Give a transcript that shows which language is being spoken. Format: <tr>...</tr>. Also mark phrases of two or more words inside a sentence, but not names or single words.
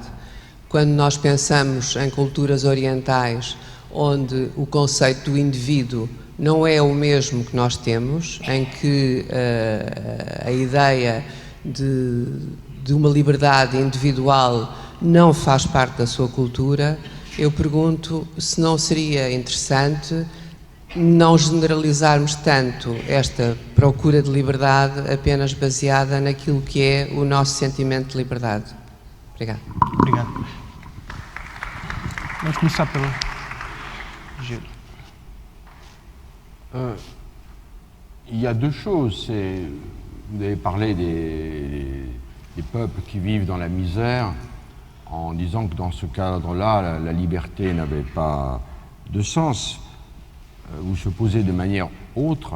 <pt>Quando nós pensamos em culturas orientais, onde o conceito do indivíduo não é o mesmo que nós temos, em que a ideia de uma liberdade individual não faz parte da sua cultura, eu pergunto se não seria interessante não generalizarmos tanto esta procura de liberdade apenas baseada naquilo que é o nosso sentimento de liberdade. Obrigado. Obrigado. Vamos começar pelo Gilles.</pt> <fr>Il y a deux choses. Vous avez parlé des peuples qui vivent dans la misère, en disant que dans ce cadre-là, la liberté n'avait pas de sens, ou se posait de manière autre.</fr>